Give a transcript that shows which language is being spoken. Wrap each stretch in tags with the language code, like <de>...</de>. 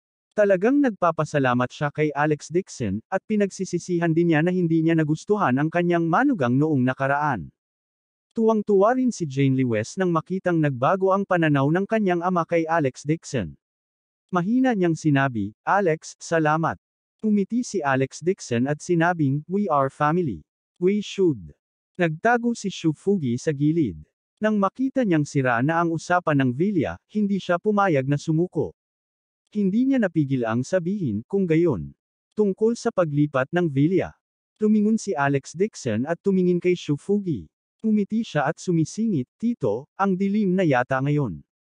<tl>Talagang nagpapasalamat siya kay Alex Dixon, at pinagsisisihan din niya na hindi niya nagustuhan ang kanyang manugang noong nakaraan. Tuwang-tuwa rin si Jane Lewis nang makitang nagbago ang pananaw ng kanyang ama kay Alex Dixon. Mahina niyang sinabi, Alex, salamat. Umiti si Alex Dixon at sinabing,</tl> <en>we are family. We should.</en> <tl>Nagtago si Shu Fugi sa gilid. Nang makita niyang sira na ang usapan ng Villa, hindi siya pumayag na sumuko. Hindi niya napigil ang sabihin, kung gayon. Tungkol sa paglipat ng Villa. Tumingon si Alex Dixon at tumingin kay Shu Fugi. Umiti siya at sumisingit, Tito, ang dilim na yata ngayon.</tl>